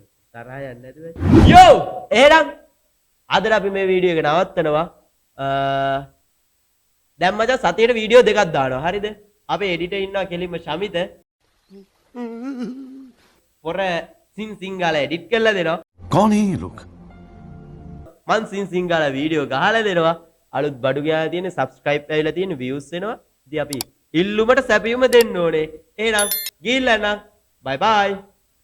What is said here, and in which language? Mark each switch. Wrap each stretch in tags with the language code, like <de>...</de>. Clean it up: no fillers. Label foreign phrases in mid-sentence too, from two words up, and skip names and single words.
<si>තරහා යන්නේ නැතුව. යෝ! එහෙනම් අද අපි මේ වීඩියෝ එක නවත්තනවා. දැන් මචං සතියේ වීඩියෝ දෙකක් දානවා. හරිද? අපේ එඩිටර් ඉන්නවා කෙලින්ම ශමිත. පොර සිංහල එඩිට් කරලා දෙනවා.</si> <hi>कौन है ये लोग?</hi> <si>මං සිංහල වීඩියෝ ගහලා දෙනවා. අලුත් බඩු ගාලා තියෙන subscribe වෙලා තියෙන views වෙනවා. ඉතින් අපි ඉල්ලුමට සැපයුම දෙන්න ඕනේ. එහෙනම් ගිහිල්ලා නම්</si> <en>bye bye.</en>